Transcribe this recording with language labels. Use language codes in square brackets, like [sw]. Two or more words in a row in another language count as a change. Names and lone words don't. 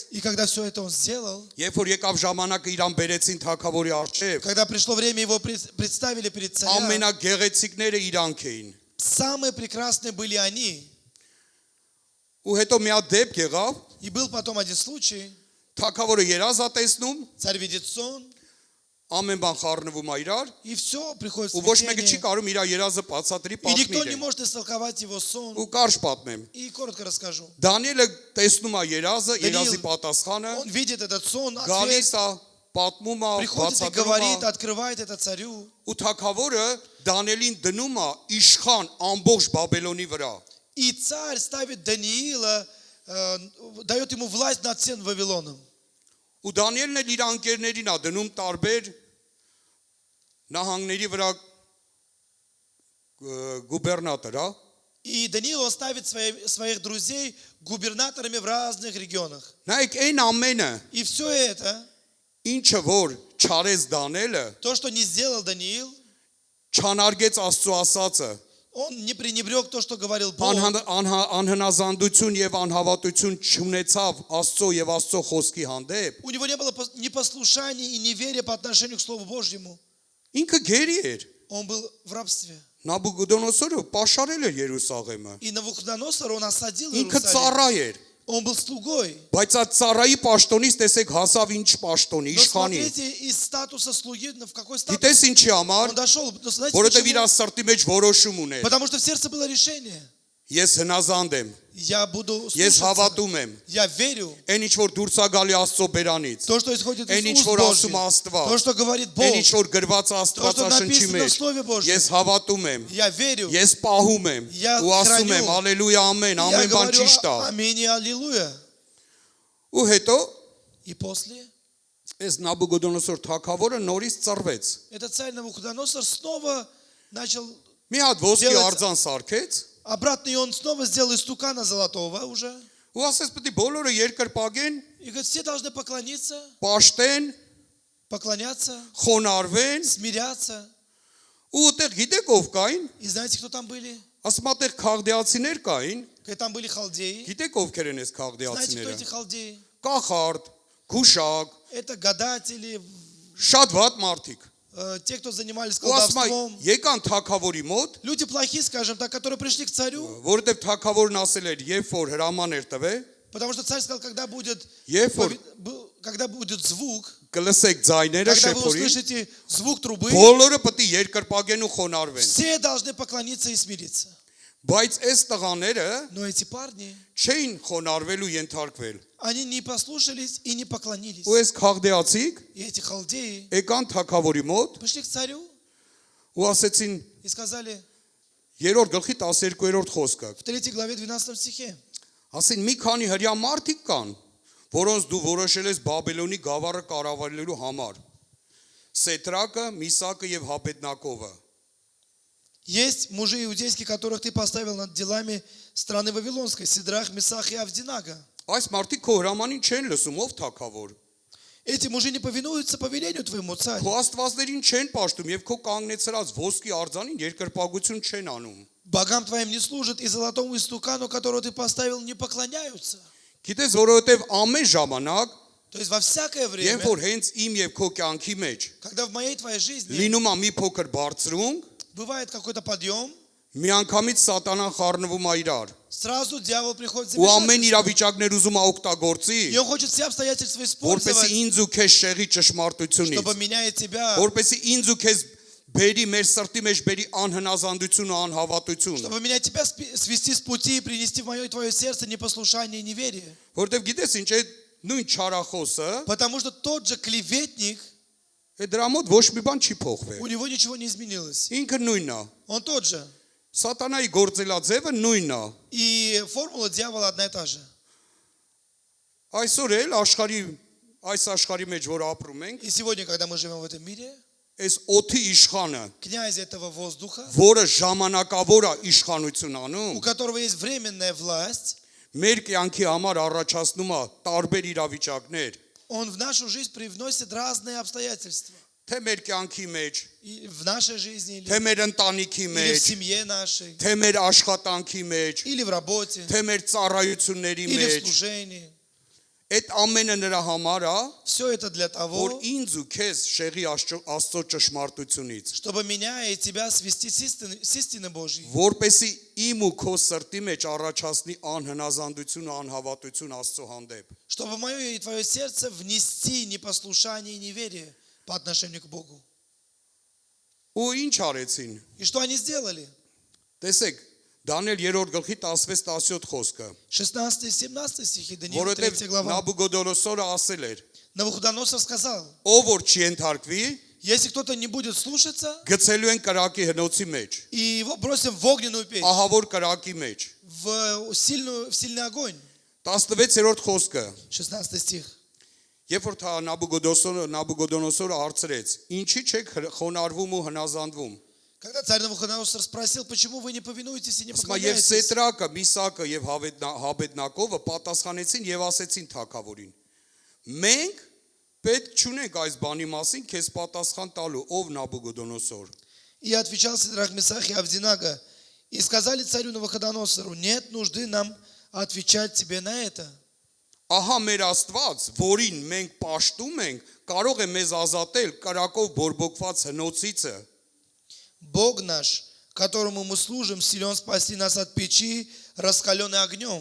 [ru] И когда все это он сделал, [hy] երբ որ եկավ ժամանակը իրան բերեցին թագավորի առջև, [ru] когда пришло время, его представили перед царем, [hy] ամենագեղեցիկները իրանք էին։ [ru] самые прекрасные были они. [hy] Ու հետո մի հատ դեպք եղավ, [ru] И был потом один случай. [hy] թագավորը երազ է տեսնում, [ru] Царь видит сон, [hy] ամեն բան խառնվում է իրար, [ru] и все, приходит [hy] ու ոչ մեկը չի [ru] смятение. [hy] կարող իր երազը բացատրի [ru] И никто не [hy] պատմել։ [ru] может истолковать его сон. [hy] Ու կարճ պատմեմ։ [ru] И коротко расскажу. [hy] Դանիելը տեսնում է երազը, Դանիել, երազի պատասխանը, [ru] Он видит этот сон, ответ, [hy] գալիս է, պատմում է, [ru] приходит и [hy] բացատրում [ru] говорит, [hy] է, [ru] открывает это царю. [hy] ու թագավորը Դանիելին դնում է իշխան ամբողջ Բաբելոնի վրա։ [ru] И царь ставит Даниила, дает ему власть над всем Вавилоном. [hy] Ու Դանիելն էլ իր անկերներին է դնում տարբեր նահանգների վրա գուբերնատոր, հա։ [ru] И Даниил он ставит своих друзей губернаторами в разных регионах. [hy] Նայեք այն ամենը, [ru] И все это, [hy] ինչը որ չարեց Դանիելը, [ru] то, что не сделал Даниил, [hy] չանարգեց Աստծո ասածը, [ru] он не пренебрег то, что говорил Бог. [hy] անհնազանդություն եւ անհավատություն չունեցավ Աստծո եւ Աստծո խոսքի հանդեպ, [ru] У него не было непослушания и неверия по отношению к Слову Божьему. [hy] ինքը գերի էր։ [ru] Он был в рабстве. [hy] Նաբուգոդոնոսորը պաշարել էր Երուսաղեմը։ [ru] И Навуходоносор он осадил [hy] Ինքը [ru] Иерусалим. [hy] ծառա էր, [ru] Он был слугой. [hy] բայց այդ ծառայի պաշտոնից տեսեք հասավ ինչ պաշտոնի, [ru] Но [hy] իշխանի։ [ru] смотрите, из статуса слуги, в какой статус [hy] Գիտես ինչի համար, [ru] он дошел. Но знаете [hy] որովհետեւ իր [ru] почему? [hy] սրտի մեջ որոշում ուներ։ [ru] Потому что в сердце было решение. [hy] Ես հնազանդ եմ, [ru] Я буду [hy] ես [ru] слушаться. [hy] հավատում եմ, [ru] Я верю. [hy] այն ինչ որ դուրս է գալի Աստծո բերանից, [ru] То, что исходит [hy] այն [ru] из [hy] ինչ [ru] уст [hy] որ [ru] Божьих. [hy] ասում է Աստված, [ru] То, что говорит Бог. [hy] այն ինչ որ գրված է [ru] То, что [hy] Աստվածաշնչի [ru] написано в [hy] մեջ, [ru] Слове Божьем. [hy] ես հավատում եմ, [ru] Я верю. [hy] ես պահում եմ [ru] Я [hy] ու ասում [ru] храню. [hy] եմ հալելույա ամեն, [ru] Я [hy] ամեն բան [ru] говорю [hy] ճիշտ է։ [ru] аминь и аллилуйя. [hy] Ու հետո [ru] И после [hy] այս Նաբուգոդոնոսոր թագավորը նորից ծռվեց։ [ru] этот царь Навуходоносор снова начал [hy] Մի հատ ոսկի [ru] Делать- [hy] արձան սարքեց [ru] обратно, и он снова сделал из стукана золотого уже. [hy] ու ասեց պետք է բոլորը երկրպագեն, [ru] И говорит, все должны поклониться, [hy] պաշտեն, [ru] поклоняться, [hy] խոնարհվեն, [ru] смиряться. [hy] ու այդտեղ գիտեք ով կային։ [ru] И знаете, кто там были? [hy] Ասում այդտեղ քաղդեացիներ кային, [ru] Говорит, там были халдеи. [hy] գիտեք ովքեր են այս [ru] Знаете, кто [hy] քաղդեացիները։ [ru] эти халдеи? [hy] Կախարդ, քուշակ, [ru] Это гадатели, [hy] շատ վատ մարդիկ։ [ru] те, кто занимались [hy] Ու ասում է, [ru] колдовством. [hy] եկան թագավորի մոտ, [ru] Люди плохие, скажем так, которые пришли к царю. [hy] որովհետև թագավորն ասել էր, երբ որ հրաման էր տվել, [ru] Потому что царь сказал, когда будет [hy] Երբ որ [ru] звук, [hy] կլսեք ձայները [ru] когда вы [hy] շեփորի, [ru] услышите звук трубы, [hy] բոլորը պետք է երկրպագեն ու խոնարհվեն։ [ru] все должны поклониться и смириться. [hy] Բայց այս տղաները [ru] Но эти парни, [hy] չէին խոնարհվելու ենթարկվել։ [ru] они не послушались и не поклонились. [hy] Ու այս քաղդեացիք [ru] И эти халдеи [hy] եկան թագավորի մոտ [ru] пришли к царю [hy] ու ասեցին [ru] и сказали [hy] 3-րդ գլխի 12-րդ խոսքը։ [ru] в 3 главе 12 стихе: [hy] Ասին մի քանի հрья մարդիկ կան, որոնց դու որոշել ես Բաբելոնի գավառը կառավարելու համար։ Սետրակը, Միսակը եւ Հաբեդնակովը։ [ru] есть мужи иудейские, которых ты поставил над делами страны Вавилонской: Сидрах, Месах и Авдинага. [hy] Այս մարդիկ քո հրամանին չեն լսում, ով թագավոր։ [ru] Эти мужи не повинуются повелению твоему, царь. [hy] Քո աստվածներին չեն պաշտում եւ քո կանգնեցրած ոսկի արձանին երկրպագություն չեն անում։ [ru] Богам твоим не служат, и золотому истукану, которого ты поставил, не поклоняются. [hy] Գիտես, որովհետեւ ամեն ժամանակ, [ru] То есть во всякое [hy] երբ [ru] время, [hy] որ հենց իմ եւ քո կյանքի մեջ [ru] когда в моей твоей жизни [hy] լինում է մի փոքր բարձրունք, [ru] бывает какой-то подъем, [hy] միանգամից սատանան խառնվում է իրար։ [ru] сразу дьявол приходит [hy] Ու ամեն [ru] замешательство. [hy] իրավիճակներ ուզում է օգտագործի, [ru] И он хочет все обстоятельства [hy] որպեսզի [ru] использовать, [hy] ինձ ու քեզ շեղի ճշմարտությունից, [ru] чтобы меня и тебя, [hy] որպեսզի ինձ ու քեզ բերի մեր սրտի մեջ բերի անհնազանդություն ու անհավատություն։ [ru] чтобы меня и тебя свести с пути и принести в мое и твое сердце непослушание и неверие. [hy] Որտեվ գիտես ինչ է նույն չարախոսը, [ru] Потому что тот же клеветник, [hy] դրա մոտ ոչ մի բան չի փոխվել։ [ru] у него ничего не изменилось. [hy] Ինքը նույնն է։ [ru] Он тот же. [hy] Սատանայի գործելաձևը նույնն է։ [ru] И формула дьявола одна и та же. [hy] Այսօր էլ այս աշխարհի մեջ որ ապրում ենք, [ru] И сегодня, когда мы живем в этом мире, [hy] այս օթի իշխանը, [ru] князь этого воздуха, [hy] որը ժամանակավոր է իշխանություն [ru] у [hy] անում, [ru] которого есть временная власть, [hy] մեր կյանքի համար առաջացնում է տարբեր իրավիճակներ, [ru] он в нашу жизнь привносит разные обстоятельства. [hy] թե մեր կյանքի մեջ, [ru] И в нашей жизни, [hy] թե մեր ընտանիքի [ru] или в [hy] մեջ, [ru] семье нашей, [hy] թե մեր աշխատանքի մեջ, [ru] или в работе, [hy] թե մեր ծառայությունների [ru] или в [hy] մեջ, [ru] служении. [hy] այդ ամենը նրա համար է, [ru] Все это для [hy] որ [ru] того, [hy] ինձ ու քեզ շեղի Աստծո ճշմարտությունից, [ru] чтобы меня и тебя свести с истины Божьей, [hy] որպեսի իմ ու քո սրտի մեջ առաջացնի անհնազանդություն ու անհավատություն Աստծո հանդեպ։ [ru] чтобы в мое и твое сердце внести непослушание и неверие по отношению к Богу. [hy] Ու ինչ արեցին։ [ru] И что они сделали? [hy] Տեսեք, Դանիել 3-րդ գլխի 16-17 խոսքը, [ru] 16 и 17 стихи, Даниил 3 [hy] որովհետև [ru] глава. [hy] Նաբուգոդոնոսորը ասել էր. [ru] Навуходоносор сказал: [hy] Ով որ չի ենթարկվի, [ru] если кто-то не будет слушаться, [hy] գցելու են կրակի հնոցի մեջ, [ru] и его бросим в огненную печь, [hy] ահավոր կրակի մեջ։ [ru] в сильный огонь. [hy] 16-րդ խոսքը, [ru] 16 стих. [hy] երբ որ Նաբուգոդոնոսորը հարցրեց, ինչի չեք խոնարհվում ու հնազանդվում։ [ru] Когда царь Навуходоносор спросил, почему вы не повинуетесь и не [hy] Ասում է, եւ [ru] поклоняетесь, [hy] Սետրակը, Միսակը եւ Հաբեդնակովը պատասխանեցին եւ ասեցին թագավորին. Մենք պետք չունենք այս բանի մասին քեզ պատասխան տալու, ով Նաբուգոդոնոսոր։ [ru] и отвечал Сидрах, Месах и Авдинага, и сказали царю Навуходоносору: нет нужды нам отвечать тебе на это. [hy] Ահա մեր Աստված, որին մենք պաշտում ենք, կարող է մեզ ազատել կրակով բորբոքված հնոցիցը։ [ru] Бог наш, которому мы служим, силен спасти нас от печи, раскаленной огнем,